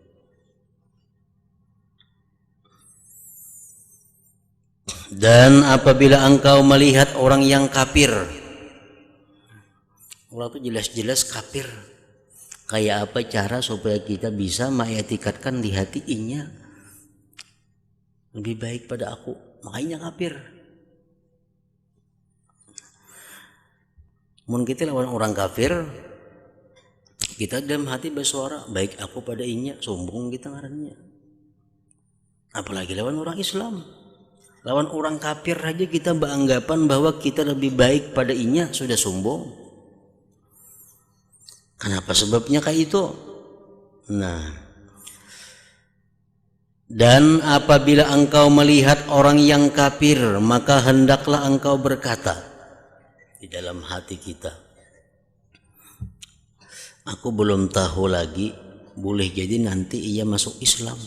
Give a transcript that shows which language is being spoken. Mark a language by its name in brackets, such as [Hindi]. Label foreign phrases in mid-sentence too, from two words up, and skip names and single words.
[Indonesian] Dan apabila engkau melihat orang yang kafir, orang itu jelas-jelas kafir, kayak apa cara supaya kita bisa mengetikatkan di hati inya lebih baik pada aku, makanya kafir. [Banjar] Mun kita lawan orang kafir, kita dalam hati bersuara baik aku pada inya, sombong kita ngarannya. [Indonesian] Apalagi lawan orang Islam. Lawan orang kafir aja kita beranggapan bahwa kita lebih baik pada inya, sudah sombong. Kenapa sebabnya kayak itu? Nah, dan apabila engkau melihat orang yang kafir, maka hendaklah engkau berkata di dalam hati kita, aku belum tahu lagi, boleh jadi nanti ia masuk Islam.